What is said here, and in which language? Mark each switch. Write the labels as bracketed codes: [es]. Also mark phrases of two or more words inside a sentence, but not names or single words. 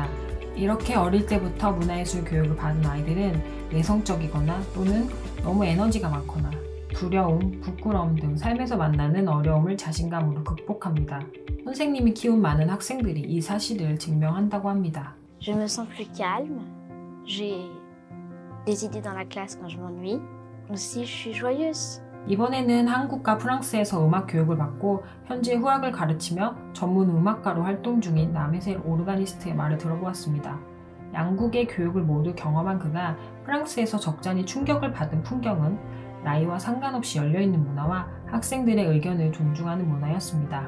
[ko] 이렇게 어릴 때부터 문화예술 교육을 받은 아이들은 내성적이거나 또는 너무 에너지가 많거나 두려움, 부끄러움 등 삶에서 만나는 어려움을 자신감으로 극복합니다. 선생님이 키운 많은 학생들이 이 사실을 증명한다고 합니다. [fr] Je me sens plus calme. J'ai des idées dans la classe quand je m'ennuie. Aussi, je suis joyeuse. [ko] 이번에는 한국과 프랑스에서 음악 교육을 받고 현재 후학을 가르치며 전문 음악가로 활동 중인 남해셀 오르가니스트의 말을 들어보았습니다. 양국의 교육을 모두 경험한 그가 프랑스에서 적잖이 충격을 받은 풍경은 나이와 상관없이 열려있는 문화와 학생들의 의견을 존중하는 문화였습니다.